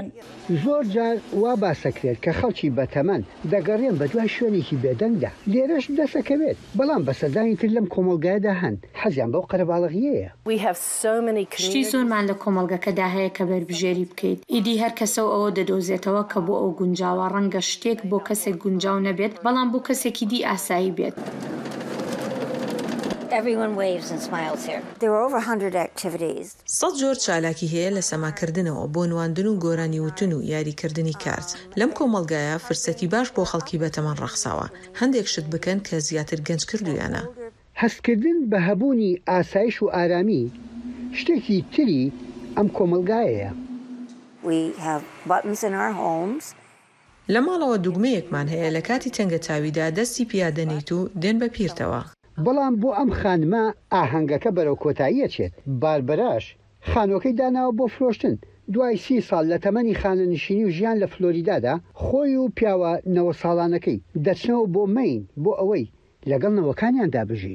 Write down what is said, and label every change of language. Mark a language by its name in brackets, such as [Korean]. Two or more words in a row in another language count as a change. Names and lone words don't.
[Central Kurdish] زۆر جار وا باسەکرێت کە خەڵکی بەتەمەن دەگەڕێن بە دوای شوێنێکی بێدەنگدا لێرەش دەسەکەوێت بەڵام بەسەردانی تر لەم کۆمەڵگایەدا هەن حەزیان بەو قەرەباڵغیەیە. شتی زۆرمان لە کۆمەڵگەکەدا هەیە کە بەربژێری بکەیت ئیدی هەر کەسە ئەوە دەدۆزێتەوە کە بۆ ئەو گونجاوە ڕەنگە شتێک بۆ کەسێک گونجاو نەبێت بەڵام بۆ کەسێکی دی ئاسایی بێت. [English] Everyone waves and smiles here. There are over 100 activities. [Central Kurdish] سەد جۆر چالاکی هەیە لە سەماکردنەوە بۆ نواندن و گۆرانی وتن و یاریکردنی کارت. لەم کۆمەڵگایە فرسەتی باش بۆ خەڵکی بەتەمەن ڕەخساوە. هەندێک شت بکەن کە زیاتر گەنج کردویانە. هەستکردن بە هەبوونی ئاسایش و ئارامی شتێکی تری ئەم کۆمەڵگایەیە. [English] We have buttons in our homes. [Central Kurdish] لە ماڵەوە دوگمەیەکمان هەیە لە کاتی تەنگە چاویدا دەستی پیادەنیت و دێن بە پیرتەوە. بەڵام بۆ ئەم خانمە ئاهەنگەکە بەرەو کۆتاییە چێت باربەراش خانۆکەی داناوە بۆ فرۆشتن دوای 30 ساڵ لە تەمەنی خانەنشینی و ژیان لە فلۆریدادا خۆی و پیاوە 9 ساڵانەکەی دەچنەوە بۆ مەین بۆ ئەوەی لەگەڵنەوەکانیان دابژین.